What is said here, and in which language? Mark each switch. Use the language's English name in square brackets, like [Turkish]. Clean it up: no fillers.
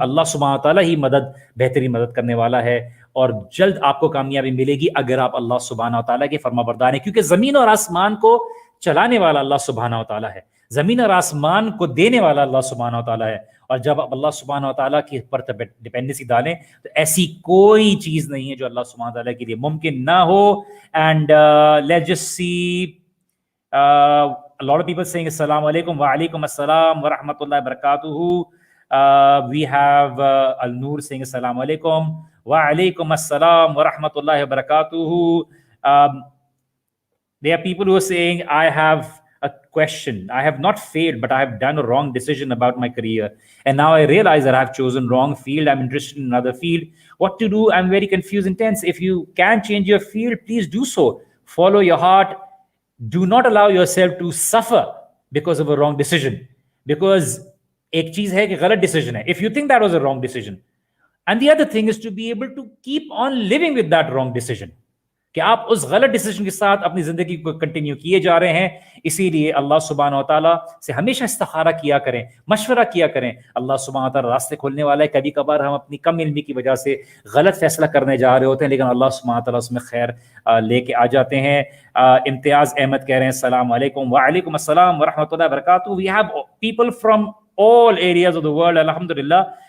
[Urdu] اللہ سبحانہ تعالیٰ ہی بہترین مدد کرنے والا ہے, اور جلد آپ کو کامیابی ملے گی اگر آپ اللہ سبحانہ تعالیٰ کے فرما بردار ہیں, کیونکہ زمین اور آسمان کو چلانے والا اللہ سبحانہ تعالیٰ ہے, زمین اور آسمان کو دینے والا اللہ سبحانہ تعالیٰ ہے. اور جب آپ اللہ سبحانہ تعالیٰ کی پر ڈپینڈنسی ڈالیں تو ایسی کوئی چیز نہیں ہے جو اللہ سبحانہ تعالیٰ کے لیے ممکن نہ ہو. [English] And let's just see a lot of people saying assalamu alaikum wa alaikum assalam wa rahmatullahi wa barakatuhu. We have Al Noor saying assalamu alaikum wa alaikum assalam wa rahmatullahi wa barakatuhu. There are people who are saying, I have a question. I have not failed, but I have done a wrong decision about my career. And now I realize that I have chosen wrong field. I'm interested in another field. What to do? I'm very confused and tense. If you can change your field, please do so. Follow your heart. Do not allow yourself to suffer because of a wrong decision. Because [Urdu] ایک چیز ہے کہ غلط decision ہے. [English] If you think that was a wrong decision. And the other thing is to be able to keep on living with that wrong decision. [Urdu] کہ آپ اس غلط decision کے ساتھ اپنی زندگی کو کنٹینیو کیے جا رہے ہیں. اسی لیے اللہ سبحانہ و تعالیٰ سے ہمیشہ استخارہ کیا کریں, مشورہ کیا کریں. اللہ سبحانہ و تعالیٰ راستے کھولنے والا ہے. کبھی کبھار ہم اپنی کم علمی کی وجہ سے غلط فیصلہ کرنے جا رہے ہوتے ہیں, لیکن اللہ سبحانہ و تعالیٰ اس میں خیر لے کے آ جاتے ہیں. امتیاز احمد کہہ رہے ہیں السلام علیکم. وعلیکم السلام ورحمۃ اللہ وبرکاتہ. [English] We have people from all areas of the world, alhamdulillah.